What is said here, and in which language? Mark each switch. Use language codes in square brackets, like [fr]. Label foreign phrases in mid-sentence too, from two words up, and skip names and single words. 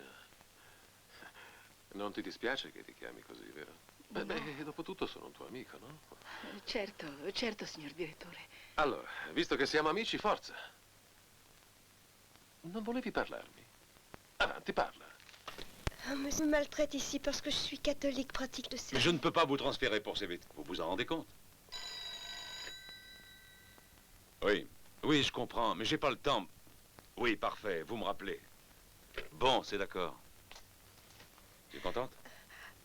[it] Non ti dispiace che ti chiami così, vero? No. Beh, dopo tutto sono un tuo amico, no? Certo, signor direttore. Allora, visto che siamo amici, forza. Non volevi parlarmi? Avanti, parla. [fr] Ah, monsieur me maltraite ici parce que je suis catholique, pratique de ça. Mais je ne peux pas vous transférer pour ces bêtises. Vous vous en rendez compte? Oui, oui, je comprends, mais j'ai pas le temps. Oui, parfait, vous me rappelez. Bon, c'est d'accord. Tu es contente?